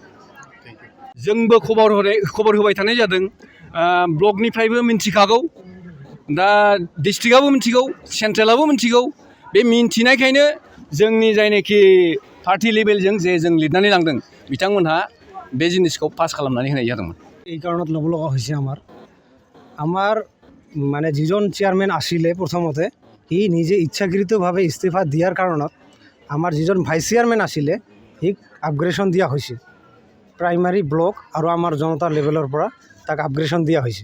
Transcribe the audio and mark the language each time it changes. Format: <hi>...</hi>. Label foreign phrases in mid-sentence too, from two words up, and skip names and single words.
<brx>जोंबो खबर होबाय थानाय जादों, ब्लकनिफ्रायबो मिन्थिखागौ, दा डिस्ट्रिक्टआबो मिन्थिगौ, सेन्ट्रेलाबो मिन्थिगौ। बे मिन्थिनायखायनो जोंनि जायनाखि</brx> <en>party level</en> <brx>जे जों लिरनानै लांदों बिथांमोनहा बे जिनिसखौ पास खालामनानै होनाय जादोंमोन।</brx> <as>এই কাৰণত ল'ব লগা হৈছে আমাৰ মানে যিজন চেয়াৰমেন আছিলে প্ৰথমতে, সি নিজে ইচ্ছাকৃতভাৱে ইস্তিফা দিয়াৰ কাৰণত আমাৰ যিজন</as> <en>vice chairman</en> <as>আছিলে সিক আপগ্ৰেডেশ্যন দিয়া হৈছে।</as> <en>primary block</en> <as>আৰু আমাৰ জনতাৰ লেভেলৰ পৰা তাক আপগ্ৰেডেশ্যন দিয়া হৈছে।</as>